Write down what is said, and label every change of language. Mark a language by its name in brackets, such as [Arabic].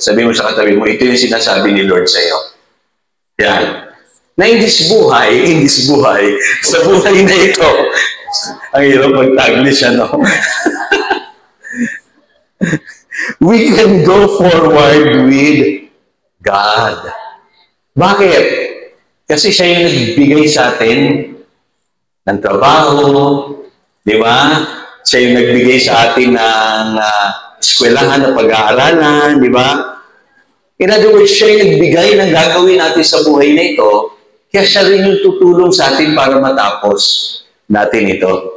[Filipino] Sabi mo sa katabi mo, ito yung sinasabi ni Lord sa iyo. Yan. Na [English] in this [Filipino] buhay, sa buhay na ito, ang hirap mag-taglish, ano? [English] We can go forward with God. [Filipino] Bakit? Kasi siya yung nagbigay sa atin ng trabaho, di ba? Siya yung nagbigay sa atin ng eskwelahan na pag-aaralan, di ba? In other words, siya yung nagbigay ng gagawin natin sa buhay na ito, kaya siya rin yung tutulong sa atin para matapos natin ito.